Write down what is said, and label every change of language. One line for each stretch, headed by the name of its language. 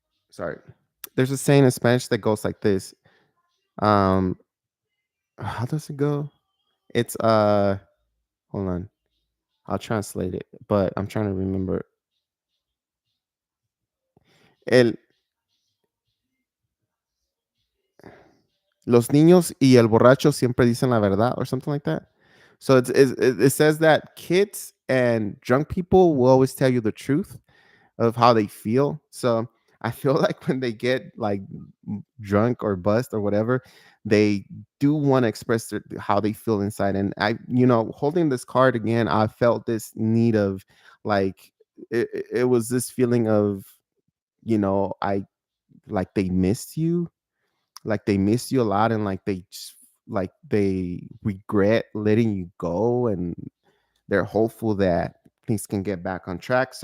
English: Sorry, there's a saying in Spanish that goes like this. Um, how does it go? It's hold on, I'll translate it, but I'm trying to remember.
Spanish: El Los niños y el borracho siempre dicen la verdad,
English: or something like that. So it says that kids and drunk people will always tell you the truth of how they feel. So I feel like when they get like drunk or bust or whatever, they do want to express how they feel inside. And holding this card again, I felt this need of like it was this feeling of I like they missed you, like they miss you a lot, and like they regret letting you go, and they're hopeful that things can get back on track.